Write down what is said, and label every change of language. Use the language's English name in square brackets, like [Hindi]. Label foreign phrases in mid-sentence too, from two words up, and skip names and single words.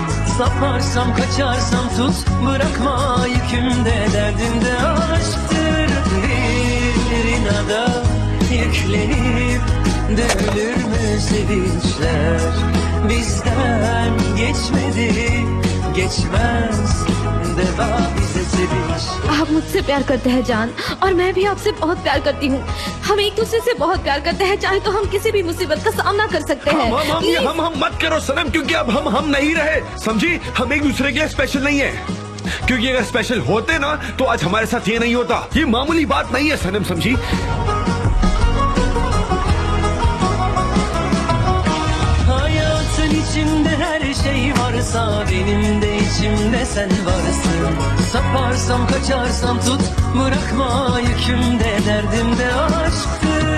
[Turkish] Saparsam kaçarsam tut, bırakma yükümde, derdimde aşktır. Bir inada yüklenip dövülür mü sevinçler? Bizden geçmedi, geçmez deva bize sevinç. [Hindi] आप मुझसे प्यार करते हैं जान, और मैं भी आपसे बहुत प्यार करती हूँ। हम एक दूसरे से बहुत प्यार करते हैं, चाहे तो हम किसी भी मुसीबत का सामना कर सकते हैं। हम मत करो सनम, क्योंकि अब हम नहीं रहे, समझी? हम एक दूसरे के लिए स्पेशल नहीं है। क्योंकि अगर स्पेशल होते ना तो आज हमारे साथ ये नहीं होता। ये मामूली बात नहीं है सनम, समझी? [Turkish] İçimde her şey varsa benim de içimde sen varsın. Saparsam kaçarsam tut, bırakma yükümde, derdimde aşktır.